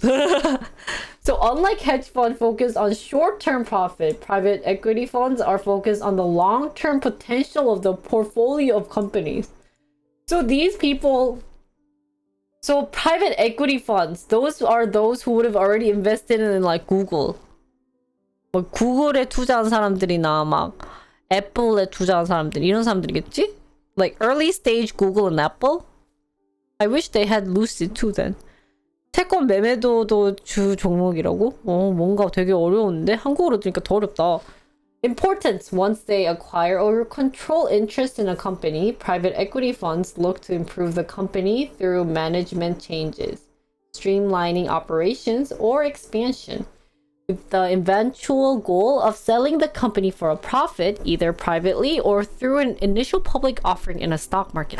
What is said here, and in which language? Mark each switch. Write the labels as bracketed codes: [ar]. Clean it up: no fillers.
[en] So unlike hedge fund focused on short-term profit, private equity funds are focused on the long-term potential of the portfolio of companies. So these people, so private equity funds, those are those who would have already invested in like Google. [ko] 뭐 구글에 투자한 사람들이나 막 애플에 투자한 사람들 이런 사람들이겠지? [en] Like early stage Google and Apple? I wish they had Lucid too then. [ko] 채권 매매도도 주 종목이라고? 뭔가 되게 어려운데? 한국어로 들으니까 더 어렵다. [en] Importance. Once they acquire or control interest in a company, private equity funds look to improve the company through management changes, streamlining operations, or expansion, with the eventual goal of selling the company for a profit, either privately or through an initial public offering in a stock market.